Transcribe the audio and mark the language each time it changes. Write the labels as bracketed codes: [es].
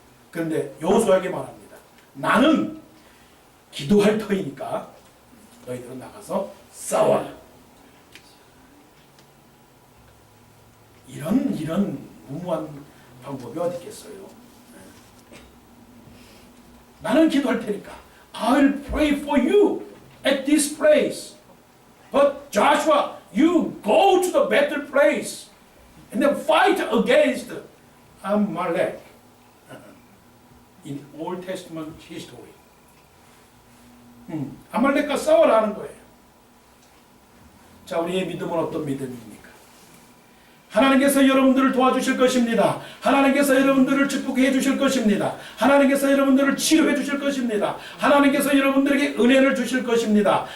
[ko] 그런데 요수아에게 말합니다. 나는 기도할 터이니까 너희들은 나가서 싸워라. 이런 무모한 방법이 어디 있겠어요? 나는 기도할 테니까 [en] I'll pray for you at this place. But Joshua, you go to the battle place and then fight against Amalek. In Old Testament history. [ko] 아말렉과 싸워라 하는 거예요. 자, 우리의 믿음은 어떤 믿음입니까? 하나님께서 여러분들을 도와주실 것입니다. 하나님께서 여러분들을 축복해 주실 것입니다. 하나님께서 여러분들을 치료해 주실 것입니다. 하나님께서 여러분들에게 은혜를 주실 것입니다.